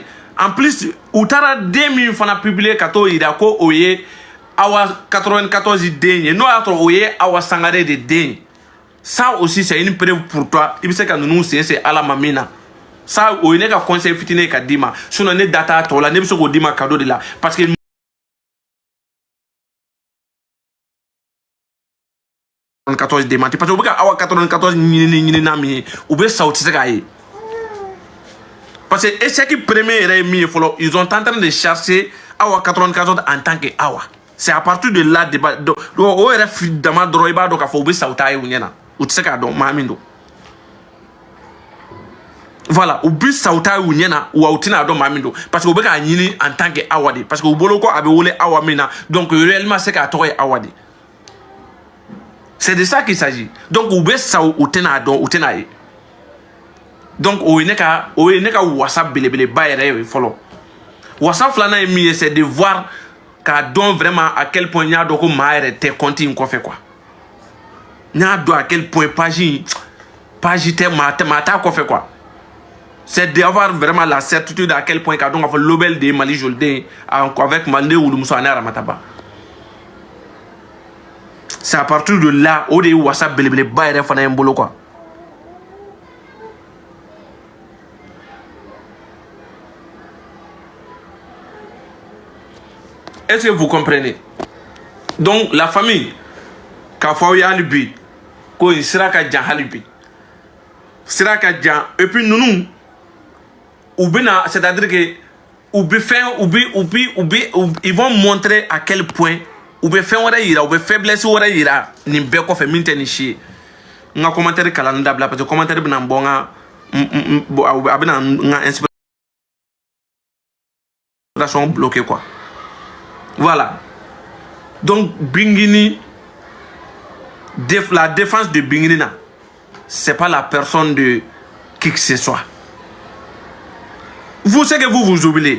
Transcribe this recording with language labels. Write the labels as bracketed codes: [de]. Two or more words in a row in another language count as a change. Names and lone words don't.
[fr] En plus, [bm] u taara den min fana publier ka t'o yira ko o ye Awa 94 den ye n'o y'a sɔrɔ o ye Awa Sangare de den ye [fr] ça aussi c'est une preuve pour toi [bm] i bɛ se ka ninnu sen Ala ma min na ça o ye ne ka conseil fitinin ye ka d'i ma sinon ne da t'a tɔ la ne bɛ se k'o d'i ma [fr] cadeau de la parce que 94 démenti parce que [bm] u bɛ ka Awa 94 ɲinina min ye u bɛ sa u tɛ se k'a ye. [fr] Parce que échec premier est mis ils sont en train de chercher Awa 94 en tant que Awa. C'est à partir de là débat donc [bm] o yɛrɛ dama dɔrɔn i b'a dɔn k'a fɔ u bɛ sa u t'a ye u ɲɛna u tɛ se k'a dɔn maa min don. Voilà u bɛ sa u t'a ye u ɲɛna wa u tɛna dɔn maa min don [fr] parce que [bm] u bɛ k'a ɲini [fr] en tant que [bm] Awa de [fr] parce que [bm] u bolo ko a bɛ wele Awa min na [fr] donc réellement c'est [bm] k'a tɔgɔ ye Awa de. [fr] C'est de ça qu'il s'agit donc [bm] u bɛ sa u tɛna dɔn u tɛna ye. Donc o ye ne ka wasa belebeleba yɛrɛ ye fɔlɔ wasa filanan ye min ye [fr] c'est de voir [bm] k'a dɔn [fr] vraiment à quel point [bm] n y'a dɔn ko maa yɛrɛ tɛ compte in kɔfɛ quoi n y'a dɔn [fr] à quel point [bm] page tɛ maa t'a kɔfɛ quoi [fr] c'est d'avoir vraiment la certitude à quel point [bm] k'a dɔn k'a fɔ Lobel de ye Mali Joli den avec Mande Wulumuso ani Aramata Ba [fr] c'est à partir de là [bm] o de ye wasa belebeleba yɛrɛ fana ye n bolo quoi. [fr] Est-ce que vous comprenez? Donc la famille, [bm] k'a fɔ aw ye hali bi ko in sira ka jan hali bi sira ka jan [fr] et puis [bm] ninnu u bɛna [fr] c'est-à-dire que ils vont montrer à quel point [bm] u bɛ fɛn wɛrɛ yira u bɛ faiblesse wɛrɛ yira nin bɛɛ kɔfɛ min tɛ nin si ye n ka commentaire kalanni dabila [fr] parce que [bm] commentaire bɛna n bɔ a bɛna n ka [fr] inspiration bloquée quoi. Voilà. Donc, Bingini, la défense de Bingini, ce n'est pas la personne de qui que ce soit. Vous, c'est que vous oubliez.